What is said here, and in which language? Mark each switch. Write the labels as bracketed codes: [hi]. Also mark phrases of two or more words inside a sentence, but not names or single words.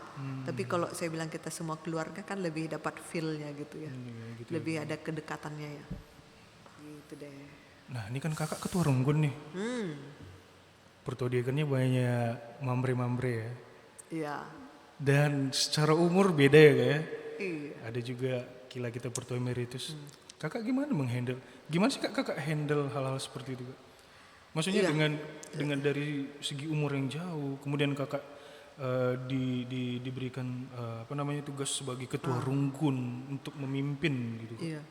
[id] Tapi kalau saya bilang kita semua keluarga kan lebih dapat feel-nya gitu ya. Gitu lebih ada kedekatannya ya. Gitu deh. Nah ini kan kakak ketua renggun nih. Pertodiakannya banyak mambre-mambre ya. Iya. Dan secara umur beda ya Kak ya. Iya. Ada juga kila kita pertua emeritus. Kakak gimana menghandle? Gimana sih kakak handle hal-hal seperti itu Kak? Maksudnya dengan dari segi umur yang jauh, kemudian kakak diberikan tugas sebagai ketua runggun untuk memimpin gitu Kak. Iya.